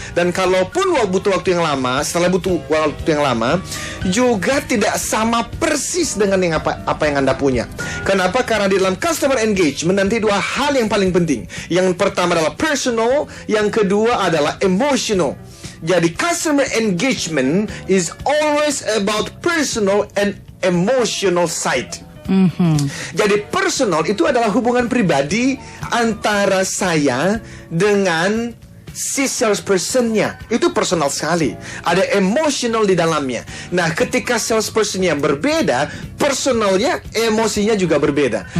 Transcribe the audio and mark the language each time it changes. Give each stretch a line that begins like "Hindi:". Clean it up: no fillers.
Indonesian: Dan kalaupun butuh waktu yang lama, setelah butuh waktu yang lama, juga tidak sama persis dengan apa yang Anda punya. Kenapa? Karena di dalam customer engagement nanti 2 hal yang paling penting. Yang pertama adalah personal, yang kedua adalah emotional. Jadi
English: customer engagement is always about personal and emotional side.
Indonesian: Jadi personal itu adalah hubungan pribadi antara saya dengan si salespersonnya. Itu personal sekali. Ada emotional di dalamnya. Nah, ketika salespersonnya berbeda, personalnya, emosinya juga berbeda.